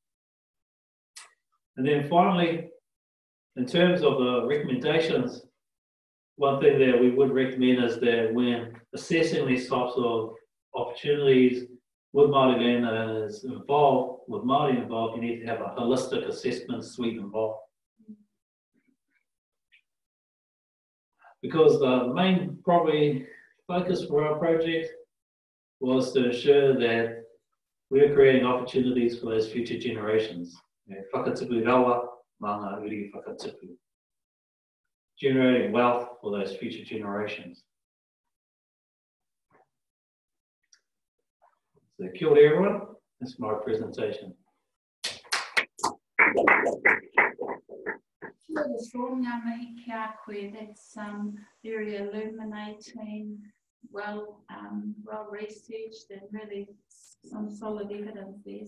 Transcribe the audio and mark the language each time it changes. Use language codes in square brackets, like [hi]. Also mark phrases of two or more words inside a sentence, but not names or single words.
[en] And then finally, in terms of the recommendations, one thing that we would recommend is that when assessing these types of opportunities with Māori landowners involved, with Māori involved, you need to have a holistic assessment suite involved. Because the main probably focus for our project was to ensure that we're creating opportunities for those future generations. [mi] Whakatipu rawa, mana uri whakatipu. [en] Generating wealth for those future generations. So [mi] kia ora [en] everyone, that's my presentation. That's very illuminating, well researched, and really some solid evidence there.